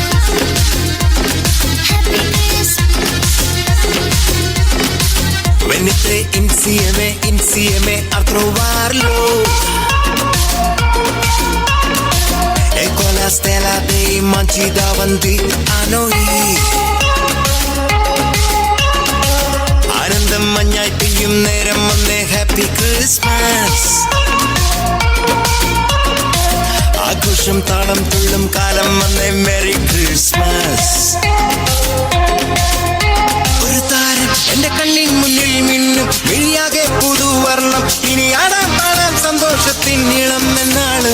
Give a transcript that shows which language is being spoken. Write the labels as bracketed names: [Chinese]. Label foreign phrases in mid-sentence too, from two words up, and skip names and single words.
[English] Happy Christmas. [Italian] Venite insieme a trovarlo, e con la stella dei mangi davanti a noi, [Malayalam] ആനന്ദം മഞ്ഞായി പെയ്യും നേരം വന്നേ [English] Happy Christmas. [Malayalam] ആഘോഷം താളം തുള്ളും കാലം വന്നേ [English] Merry Christmas. [Malayalam] ഒരു താരം എന്റെ കണ്ണിൻ മുന്നിൽ മിന്നും മിഴിയാകെ പുതുവർണ്ണം, ഇനി ആടാൻ പാടാൻ സന്തോഷത്തിൻ ഇളം എന്നാണ്.